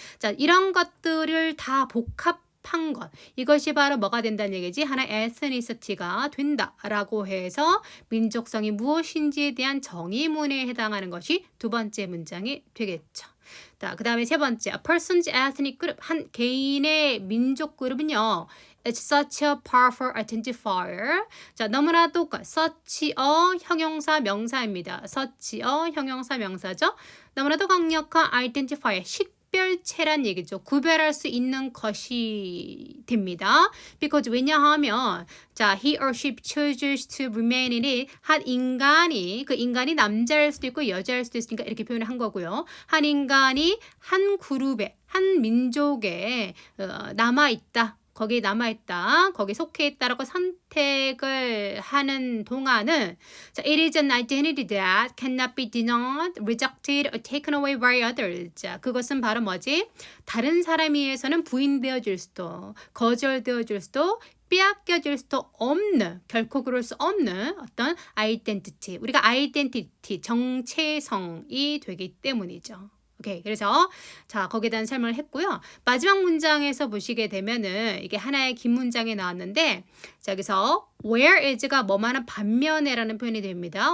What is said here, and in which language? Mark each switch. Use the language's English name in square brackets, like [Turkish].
[Korean] 자, 이런 것들을 다 복합한 것. 이것이 바로 뭐가 된다는 얘기지? 하나의 ethnicity가 된다라고 해서 민족성이 무엇인지에 대한 정의문에 해당하는 것이 두 번째 문장이 되겠죠. 자, 그 다음에 세 번째, [English] a person's ethnic group. [Korean] 한 개인의 민족 그룹은요. [English] It's such a powerful identifier. [Korean] 자, 너무나도 such a 형용사 명사입니다. such a 형용사 명사죠. 너무나도 강력한 identifier, 식별체란 얘기죠. 구별할 수 있는 것이 됩니다. [English] Because [Korean] 왜냐하면 자, [English] he or she chooses to remain in it. [Korean] 한 인간이 그 인간이 남자일 수도 있고 여자일 수도 있으니까 이렇게 표현을 한 거고요. 한 인간이 한 그룹에 한 민족에 남아있다. 거기에 남아있다. 거기에 속해 있다라고 선택을 하는 동안은 자, [English] it is an identity that cannot be denied, rejected, or taken away by others. [Korean] 자, 그것은 바로 뭐지? 다른 사람에 의해서는 부인되어질 수도, 거절되어질 수도, 빼앗겨질 수도 없는, 결코 그럴 수 없는 어떤 아이덴티티. 우리가 아이덴티티, 정체성이 되기 때문이죠. 오케이. 그래서 자, 거기에 대한 설명을 했고요. 마지막 문장에서 보시게 되면은 이게 하나의 긴 문장이 나왔는데 자, 여기서 whereas가 뭐만한 반면에라는 표현이 됩니다.